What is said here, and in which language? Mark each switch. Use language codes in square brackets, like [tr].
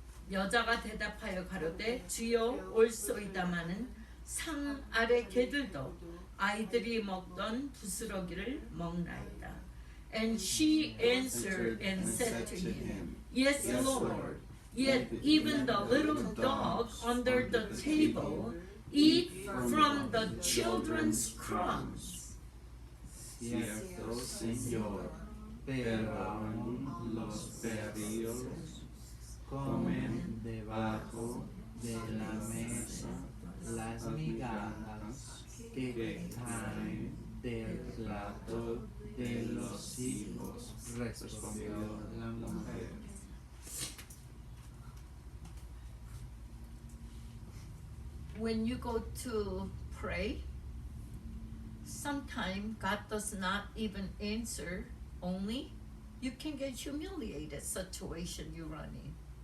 [ko] 여자가 대답하여 가로되 주여 올소이다마는 상 아래 개들도 아이들이 먹던 부스러기를 먹나이다. [en] And she answered and said to him, Yes, Lord. Yet even the little dogs under the table eat from the children's crumbs. [es] Cierto, Señor, pero aún los perrillos comen debajo de la mesa las migajas que caen del plato de los hijos, respondió la mujer. [en] When you go to pray, sometimes God does not even answer, only you can get humiliated situation you run in.